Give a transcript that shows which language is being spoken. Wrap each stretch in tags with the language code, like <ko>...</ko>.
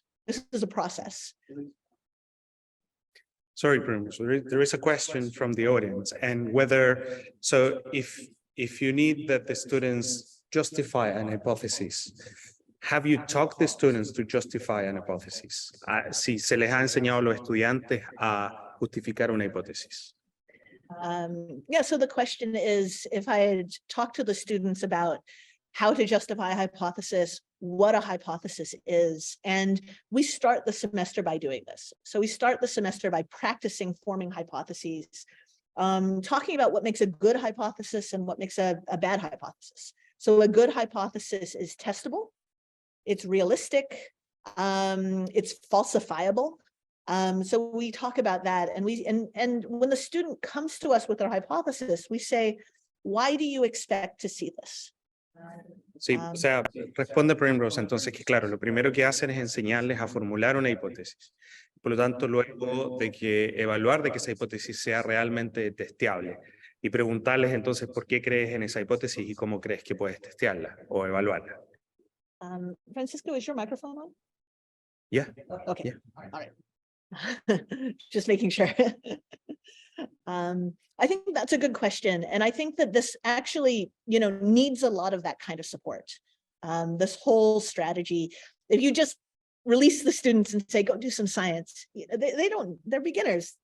<en>This is a process. Sorry, Primrose, there is a question from the audience, and so if you need that the students justify an hypothesis, have you taught the students to justify an hypothesis?</en> <es>Si se les ha enseñado a los estudiantes a justificar una hipótesis.</es> <en>Yeah, so the question is, if I had talked to the students about how to justify a hypothesis, what a hypothesis is, and we start the semester by doing this. So we start the semester by practicing forming hypotheses, talking about what makes a good hypothesis and what makes a bad hypothesis. So a good hypothesis is testable, it's realistic, it's falsifiable. So we talk about that, and when the student comes to us with their hypothesis, we say, why do you expect to see this?</en> <es>Sí, o sea, responde Primrose entonces que claro, lo primero que hacen es enseñarles a formular una hipótesis. Por lo tanto, luego de que evaluar de que esa hipótesis sea realmente testeable y preguntarles entonces por qué crees en esa hipótesis y cómo crees que puedes testearla o evaluarla.</es> <en>Francisco, is your microphone on? Yeah. Okay. Yeah. All right. Just making sure. I think that's a good question. And I think that this actually, needs a lot of that kind of support. This whole strategy, if you just release the students and say, go do some science, they're beginners.</en>